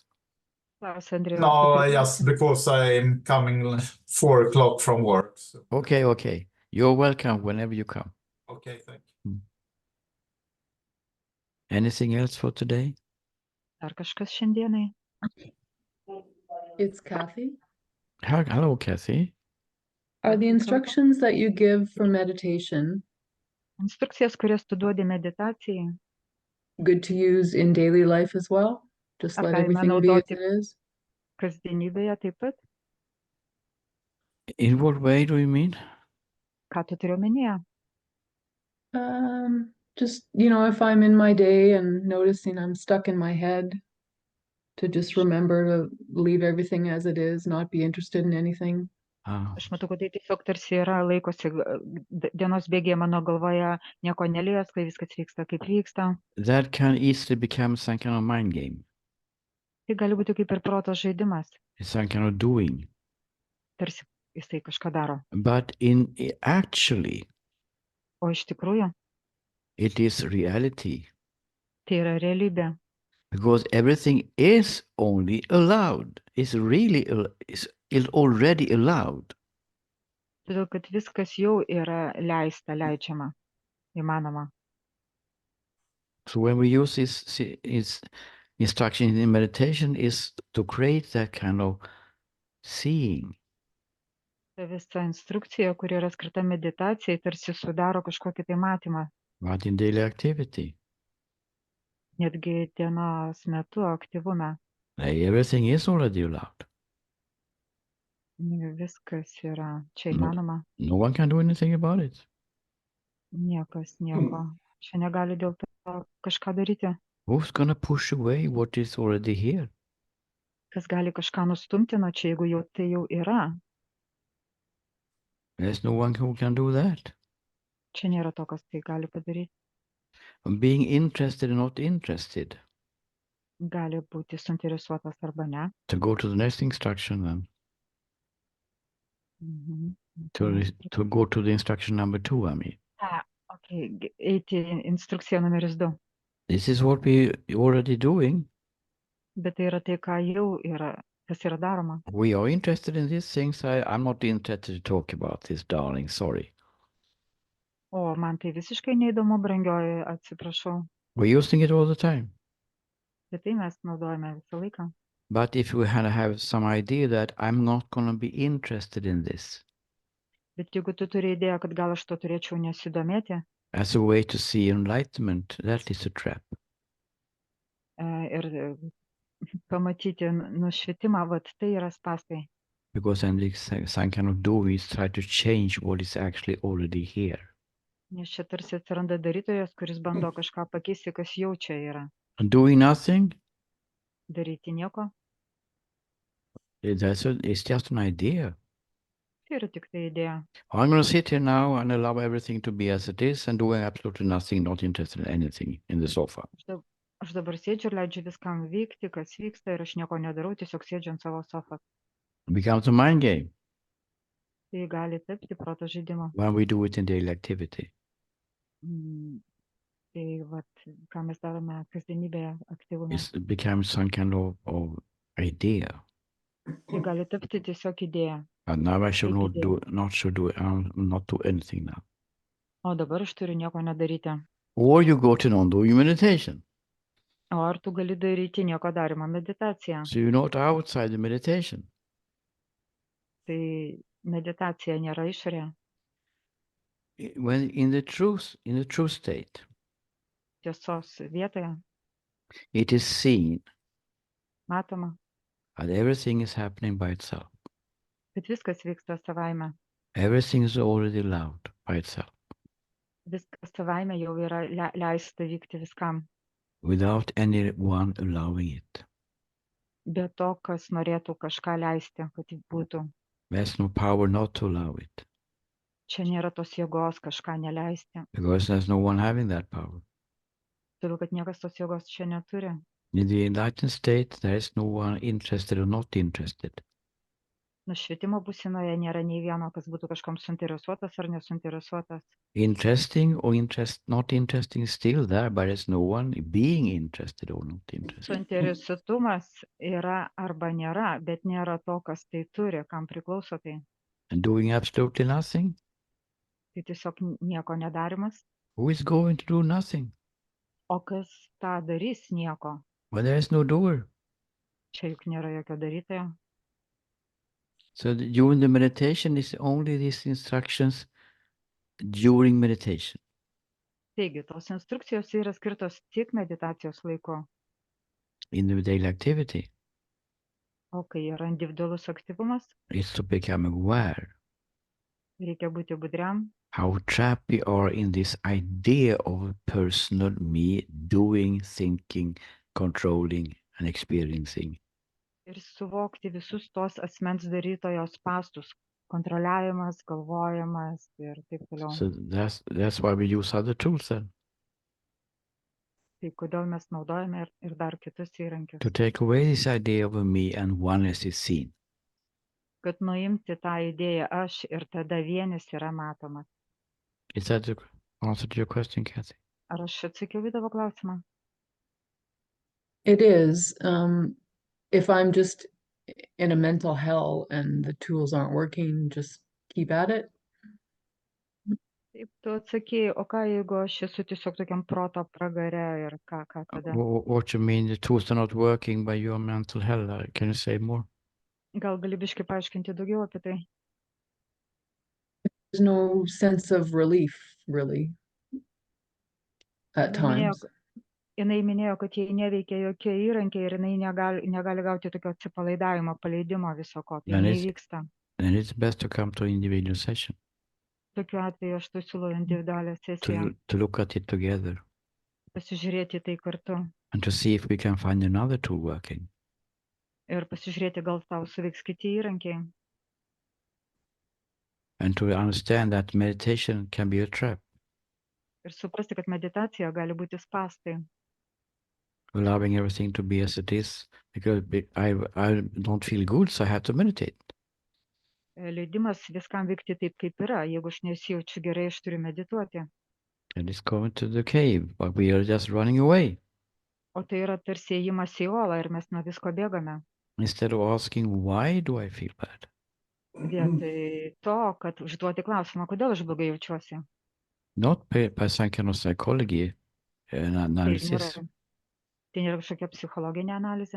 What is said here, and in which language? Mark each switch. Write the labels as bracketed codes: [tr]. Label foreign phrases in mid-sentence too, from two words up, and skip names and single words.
[lt] Klausia Andrėjus. [en] No, just because I'm coming 4 o'clock from work. So. Okay. You're welcome whenever you come. Okay, thank you. Anything else for today? [lt] Ar kažkas šiandienai? [en] It's Kathy. Hello, Kathy. Are the instructions that you give for meditation [lt] Instrukcijas, kurias tu duodi meditacijai, [en] good to use in daily life as well? Just let [lt] galima [en] everything be as [lt] naudoti [en] it is? [lt] kasdienybėje taip pat? [en] In what way do you mean? [lt] Ką tu turi omenyje? [en] Just, if I'm in my day and noticing I'm stuck in my head, to just remember to leave everything as it is, not be interested in anything. [lt] Aš matau, kad tai tiesiog tarsi yra laikosi dienos bėgėje mano galvoje, nieko nelies, kai viskas vyksta, kaip vyksta. [en] That can easily become some kind of mind game. [lt] Tai gali būti kaip ir proto žaidimas, [en] It's some kind of doing. [lt] tarsi jisai kažką daro. [en] But actually, [lt] O iš tikrųjų, [en] it is reality. [lt] tai yra realybė. [en] Because everything is only allowed. It's already allowed. [lt] Todėl, kad viskas jau yra leidžiama, įmanoma. [en] So when we use this instruction in meditation is to create that kind of seeing. [lt] Ta visa instrukcija, kuri yra skirta meditacijai, tarsi sudaro kažkokį tai matymą. [en] But in daily activity, [lt] Netgi dienos metu aktyvume. [en] everything is already allowed. [lt] Viskas yra čia įmanoma. [en] No one can do anything about it. [lt] Niekas nieko. Čia negali dėl to kažką daryti. [en] Who's gonna push away what is already here? [lt] Kas gali kažką nustumti nuo čia, jeigu jau tai jau yra? [en] There's no one who can do that. [lt] Čia nėra to, kas tai gali padaryti. [en] Being interested and not interested. [lt] Gali būti suinteresuotas arba ne. [en] To go to the next instruction then. Mhm. To go to the instruction number 2, I mean. Okay. [lt] Eiti į instrukciją numeris 2. [en] This is what we already doing. [lt] Bet tai yra tai, ką jau yra, kas yra daroma. [en] We are interested in these things. I'm not interested to talk about this, darling. Sorry. [lt] O man tai visiškai neįdomu, brangioji, atsiprašau. [en] We're using it all the time. [lt] Bet tai mes naudojame visą laiką. [en] But if we have some idea that I'm not going to be interested in this, [lt] Bet jeigu tu turi idėją, kad gal aš to turėčiau nesidomėti, [en] as a way to see enlightenment, that is a trap. [lt] Ir pamatyti nušvitimą, vat tai yra spąstai. [en] Because then some kind of doing is try to change what is actually already here. [lt] Nes čia tarsi atsiranda darytojas, kuris bando kažką pakeisti, kas jau čia yra. [en] And doing nothing, [lt] Daryti nieko, [en] it's just an idea. [lt] tai yra tik tai idėja. [en] I'm going to sit here now and allow everything to be as it is and doing absolutely nothing, not interested in anything in the sofa. [lt] Aš dabar sėdžiu ir leidžiu viskam vykti, kas vyksta, ir aš nieko nedarau, tiesiog sėdžiu ant savo sofos. [en] It becomes a mind game [lt] Tai gali tapti proto žaidimo. [en] when we do it in daily activity. [lt] Tai vat, ką mes darome kasdienybėje aktyvume. [en] It becomes some kind of idea. [lt] Tai gali tapti tiesiog idėja. [en] And now I should Take not do anything now. [lt] O dabar aš turiu nieko nedaryti. [en] Or you go to non-doing meditation. [lt] O ar tu gali daryti nieko darymą meditaciją? [en] So you're not outside the meditation. [lt] Tai meditacija nėra išorė. [en] When in the true state, [lt] Tiesos vietoje [en] it is seen [lt] matoma, [en] that everything is happening by itself. [lt] kad viskas vyksta savaime. [en] Everything is already allowed by itself, [lt] Viskas savaime jau yra leista vykti viskam. [en] without anyone allowing it. [lt] Be to, kas norėtų kažką leisti, kad tai būtų. [en] There's no power not to allow it, [lt] Čia nėra tos jėgos kažką neleisti. [en] because there's no one having that power. [lt] Todėl, kad niekas tos jėgos čia neturi. [en] In the enlightened state, there is no one interested or not interested. [lt] Nušvietimo būsinoje nėra nei vieno, kas būtų kažkam suinteresuotas ar nesuinteresuotas. [en] Interesting or not interesting is still there, but there's no one being interested or not interested. [lt] Suinteresuotumas yra arba nėra, bet nėra to, kas tai turi, kam priklauso tai. [en] And doing absolutely nothing? [lt] Tai tiesiog nieko nedarimas. [en] Who is going to do nothing? [lt] O kas tą darys nieko? [en] Well, there is no doer. [lt] Čia juk nėra jokio darytojo. [en] So during the meditation is only these instructions during meditation. [lt] Taigi, tos instrukcijos yra skirtos tik meditacijos laiku. [en] In the daily activity, [lt] O kai yra individualus aktyvumas, [en] it's to become aware [lt] reikia būti budriam, [en] how trapped we are in this idea of personal me doing, thinking, controlling, and experiencing. [lt] ir suvokti visus tos asmens darytojo spąstus. Kontroliavimas, galvojimas ir taip toliau. [en] So that's why we use other tools then, [lt] Tai kodėl mes naudojame ir dar kitus įrankius. [en] to take away this idea of a me and oneness is seen. [lt] Kad nuimti tą idėją aš ir tada vienis yra matomas. [en] Is that the answer to your question, Kathy? [lt] Ar aš atsakiau į tavo klausimą? [en] It is. If I'm just in a mental hell and the tools aren't working, just keep at it. [lt] Taip, tu atsakėjai, o ką jeigu aš esu tiesiog tokiam proto pragare ir ką tada? [en] What you mean, the tools are not working by your mental hell? Can you say more? [lt] Gal gali biškai paaiškinti daugiau apie tai? [en] There's no sense of relief, really, at times. [lt] Jinai minėjo, kad jai neveikia jokie įrankiai ir jinai negali gauti tokio atsipalaidavimo, paleidimo viso ko. Tai nevyksta. [en] Then it's best to come to individual session. [lt] Tokiu atveju aš tu siūlau individualią sesiją. [en] To look at it together. [lt] Pasižiūrėti tai kartu. [en] And to see if we can find another tool working. [lt] Ir pasižiūrėti, gal tau suveiks kiti įrankiai. [en] and to understand that meditation can be a trap. [lt] Ir suprasti, kad meditacija gali būti spąstai. [en] Allowing everything to be as it is, because I don't feel good, so I have to meditate. [lt] Leidimas viskam vykti taip, kaip yra. Jeigu aš nesijaučiu gerai, aš turiu medituoti. [en] And it's going to the cave, but we are just running away. [lt] O tai yra tarsi ėjimas į olą ir mes nuo visko bėgame. [en] Instead of asking, why do I feel bad? [lt] Vietoj to, kad užduoti klausimą, kodėl aš blogai jaučiuosi. [en] Not by some kind of psychology analysis, [lt] Tai nėra kažkokia psichologinė analizė,